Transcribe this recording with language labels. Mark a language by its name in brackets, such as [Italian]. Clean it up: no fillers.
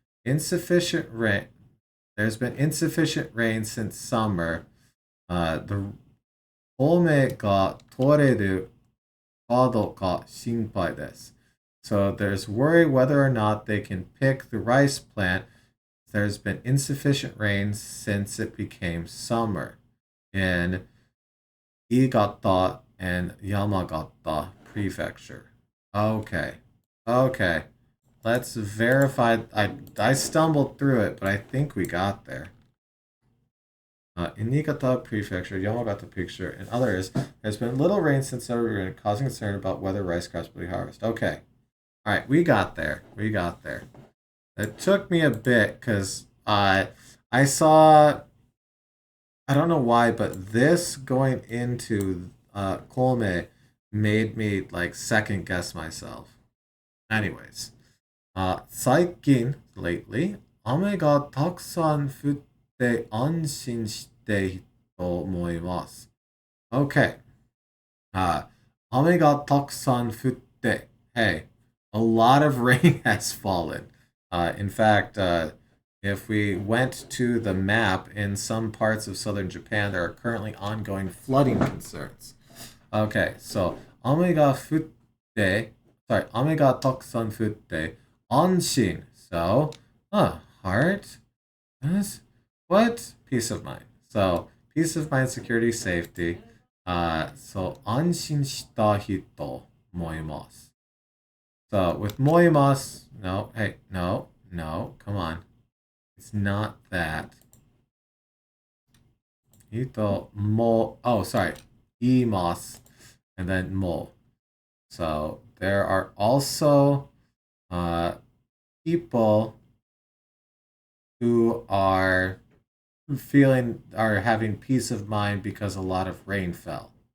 [English] Insufficient rain. There's been insufficient rain since summer. The [Japanese] 米が取れるかどうか心配です. [English] So there's worry whether or not they can pick the rice plant. There's been insufficient rain since it became summer in Iigata and Yamagata Prefecture. Okay. Okay. Let's verify. I stumbled through it, but I think we got there. In Niigata Prefecture, Yamagata Prefecture, and others, there's been little rain since summer, causing concern about whether rice crops will be harvested. Okay. All right, we got there. We got there. It took me a bit because I saw, I don't know why, but this going into Kolme made me like second guess myself. Anyways, [Japanese] 最近 [English] lately [Japanese] 雨がたくさん降って安心していると思います. [English] Okay. [Japanese] 雨がたくさん降って [English] hey, a lot of rain has fallen. In fact, if we went to the map in some parts of southern Japan, there are currently ongoing flooding concerns. Okay, so [Japanese] 雨が降って [English] sorry, [Japanese] 雨がたくさん降って安心. [English] So, heart, what? Peace of mind. So, peace of mind, security, safety. So [Japanese] 安心した人思います. [English] So with [Japanese] 思います, [English] no, hey, no, come on. It's not that. [Japanese] 人も, [English] oh, sorry. [Japanese] 言います. [English] And then も. So there are also people who are having peace of mind because a lot of rain fell.